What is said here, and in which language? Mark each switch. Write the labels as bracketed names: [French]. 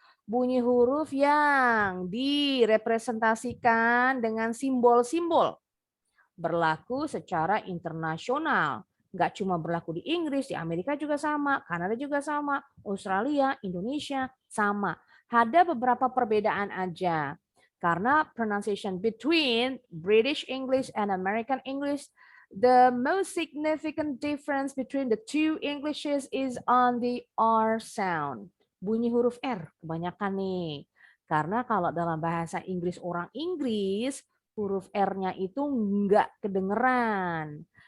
[Indonesian] Bunyi huruf yang direpresentasikan dengan simbol-simbol. Berlaku secara internasional. Nggak cuma berlaku di Inggris, di Amerika juga sama, Kanada juga sama, Australia, Indonesia sama. Ada beberapa perbedaan aja. Karena [English] pronunciation between British English and American English, the most significant difference between the two Englishes is on the R sound. [Indonesian] Bunyi huruf R kebanyakan nih. Karena kalau dalam bahasa Inggris orang Inggris, huruf R-nya itu nggak kedengeran.